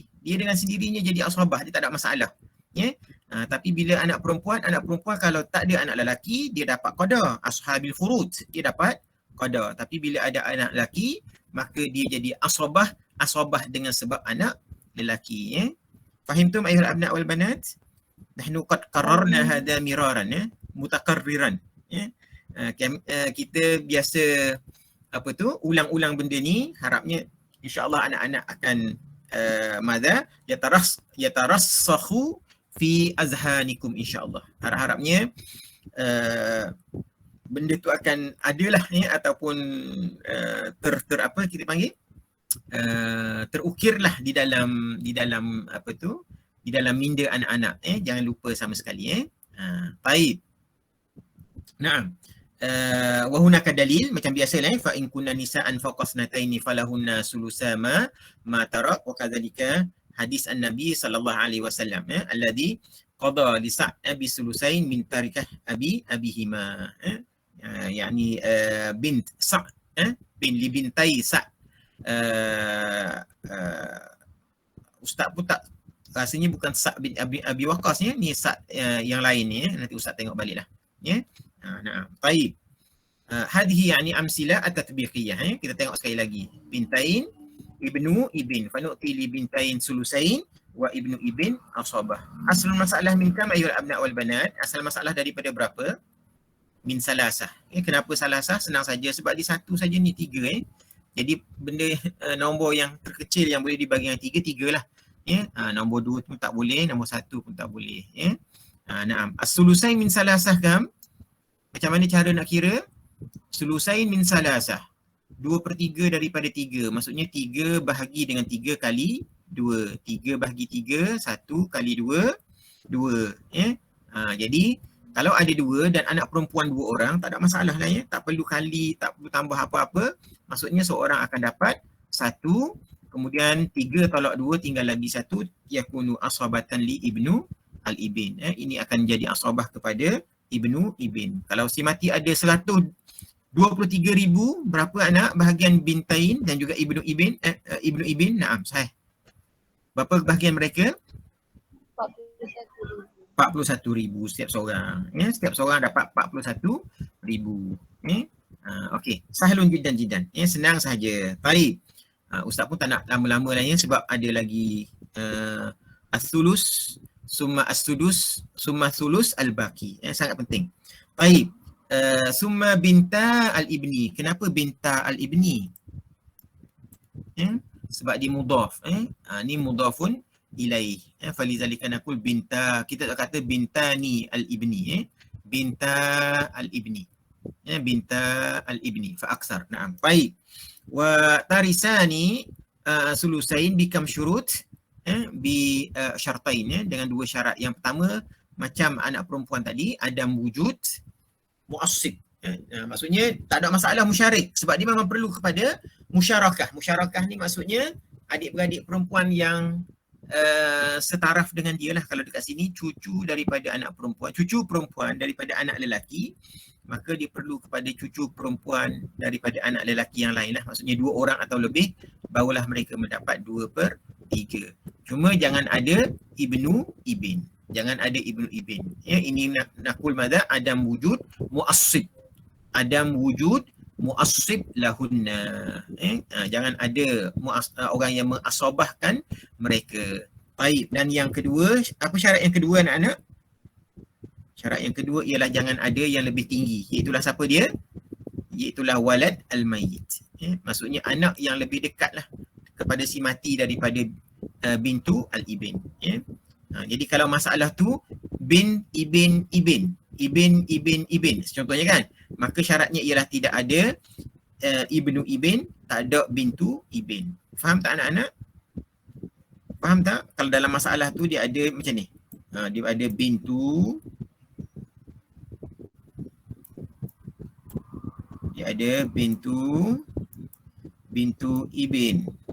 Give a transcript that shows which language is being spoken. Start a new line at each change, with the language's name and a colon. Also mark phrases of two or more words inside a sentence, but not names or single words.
Malay: Dia dengan sendirinya jadi asabah, dia tak ada masalah. Tapi bila anak perempuan kalau tak ada anak lelaki, dia dapat qada.
Arabic: أصحاب الفروض,
Malay: dia dapat qada. Tapi bila ada anak lelaki, maka dia jadi asabah dengan sebab anak lelaki.
Arabic: فهمتم أيها الأبناء والبنات? نحن قد قررنا هذا مرارا متكررا.
Malay: Kita biasa ulang-ulang benda ni. Harapnya
Arabic: إن شاء الله
Malay: anak-anak akan
Arabic: يترسخ في أذهانكم إن شاء الله.
Malay: Harap-harapnya benda tu akan adalah ataupun kita panggil terukirlah di dalam di dalam minda anak-anak. Jangan lupa sama sekali. Baik. Naam.
Arabic: وهناك دليل,
Malay: macam biasalah
Arabic: فإن كن نساء فوق اثنتين فلهن ثلثا ما ترك، وكذلك حديث النبي صلى الله عليه وسلم الذي قضى لسعد بثلثين من تركة أبيهما. يعني بنت سعد بن لبنتي سعد.
Malay: Ustaz pun tak, rasanya bukan Sa'd bin Abi Waqqas ni Sa'd yang lain ni. Nanti Ustaz tengok baliklah. Nah, baik.
Arabic: هذه يعني أمثلة التطبيقية.
Malay: Kita tengok sekali lagi.
Arabic: بنتين، ابن، ابن. فنعطي لبنتين ثلثين وابن ابن عصبة. أصل المسألة من كم أيها الأبناء والبنات.
Malay: Asal masalah daripada berapa?
Arabic: من ثلاثة.
Malay: Kenapa salasah? Senang saja sebab di satu saja ni 3 Jadi benda nombor yang terkecil yang boleh dibagi dengan 3 lah. Nombor 2 pun tak boleh, nombor 1 pun tak boleh. Naam.
Arabic: الثلثين من ثلاثة كم?
Malay: Macam mana cara nak kira?
Arabic: ثلثين من ثلاثة. 2/3 daripada 3.
Malay: Maksudnya 3 bahagi dengan 3 kali 2. 3 bahagi 3, 1 kali 2, 2. Jadi kalau ada 2 dan anak perempuan 2 orang, tak ada masalah lah Tak perlu kali, tak perlu tambah apa-apa. Maksudnya seorang akan dapat 1, kemudian 3 tolak 2 tinggal lagi 1,
Arabic: يكون عصبة لابن الابن.
Malay: Ini akan jadi asabah kepada
Arabic: ابن ابن.
Malay: Kalau si mati ada 100 23,000 berapa anak bahagian bintain dan juga
Arabic: ابن ابن, ابن ابن,
Malay: naam, sahih. Berapa bahagian mereka? 41,000 setiap seorang. Ya, setiap seorang dapat 41,000. Okey,
Arabic: سهل جدا جدا.
Malay: Ya, senang sahaja. Baik. Ustaz pun tak nak lama-lama lah ya, sebab ada lagi
Arabic: الثلث، ثم السدس، ثم ثلث الباقي.
Malay: Sangat penting. Baik.
Arabic: ثم بنت الابن. Kenapa بنت الابن?
Malay: Sebab dia mudhaf. Ni
Arabic: مضاف إليه. فلذلك نقول بنت,
Malay: kita tak kata
Arabic: بنتا الابن. بنت الابن. بنت الابن فأكثر. نعم.
Malay: Baik.
Arabic: وترثان ثلثين بكم شروط بشرطين,
Malay: dengan dua syarat. Yang pertama, macam anak perempuan tadi, ada wujud mu'assib. Maksudnya tak ada masalah musyarik, sebab dia memang perlu kepada musyarakah. Musyarakah ni maksudnya adik-beradik perempuan yang setaraf dengan dia lah. Kalau dekat sini cucu daripada anak perempuan, cucu perempuan daripada anak lelaki, maka dia perlu kepada cucu perempuan daripada anak lelaki yang lain lah. Maksudnya 2 orang atau lebih, barulah mereka mendapat 2/3. Cuma jangan ada
Arabic: ابن ابن.
Malay: Jangan ada
Arabic: ابن ابن.
Malay: Ya, ini
Arabic: نقول ماذا عدم وجود معصب. عدم وجود معصب لهن.
Malay: Jangan ada orang yang mengasabahkan mereka. Baik, dan yang kedua, apa syarat yang kedua anak-anak? Syarat yang kedua ialah jangan ada yang lebih tinggi. Iaitulah siapa dia? Iaitulah
Arabic: ولد الميت.
Malay: Maksudnya anak yang lebih dekat lah kepada si mati daripada
Arabic: بنت الابن.
Malay: Jadi kalau masalah tu
Arabic: بن ابن ابن، ابن ابن ابن
Malay: contohnya kan, maka syaratnya ialah tidak ada
Arabic: ابن ابن,
Malay: tak ada
Arabic: بنت ابن.
Malay: Faham tak anak-anak? Faham tak? Kalau dalam masalah tu dia ada macam ni. Dia ada bintu, dia ada
Arabic: بنت ابن.